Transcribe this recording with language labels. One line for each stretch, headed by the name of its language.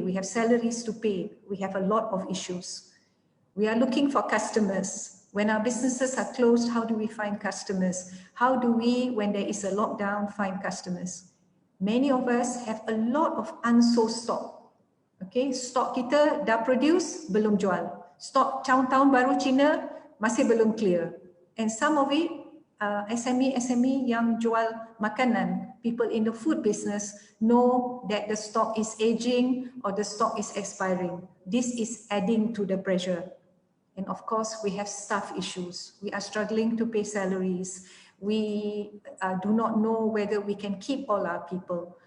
English: We have salaries to pay. We have a lot of issues. We are looking for customers. When our businesses are closed, how do we find customers? How do we, when there is a lockdown, find customers? Many of us have a lot of unsold stock.
Malay: Okay, stok kita dah produce, belum jual. Stok tahun baru Cina masih belum clear.
English: And some of it, SME yang jual makanan, people in the food business know that the stock is aging or the stock is expiring. This is adding to the pressure. And of course, we have staff issues. We are struggling to pay salaries. We do not know whether we can keep all our people.